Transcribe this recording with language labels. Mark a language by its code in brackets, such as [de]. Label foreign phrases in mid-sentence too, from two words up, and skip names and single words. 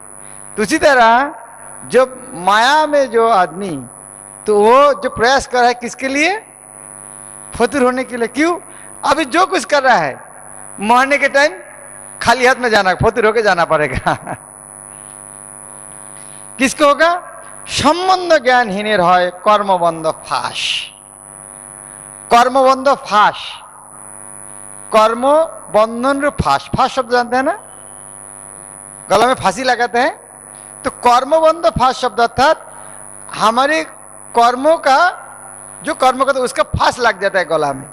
[hi] तो उसी तरह जो माया में जो आदमी, तो वो जो प्रयास कर रहा है किसके लिए? फतुर होने के लिए। क्यों? अभी जो कुछ कर रहा है मरने के टाइम खाली हाथ में जाना, फतुर होके जाना पड़ेगा। किसको होगा? [bn] সম্বন্ধ জ্ঞানহীনের হয় কর্মবন্ধ ফাঁস। [hi] কর্মবন্ধ फांस, कर्म बंधन रू फांस। फांस शब्द जानते हैं ना, गला में फांसी लगाते हैं। तो कर्मबंध फांस शब्द अर्थात हमारे कर्मों का, जो कर्म करते उसका फांस लग जाता है गला में।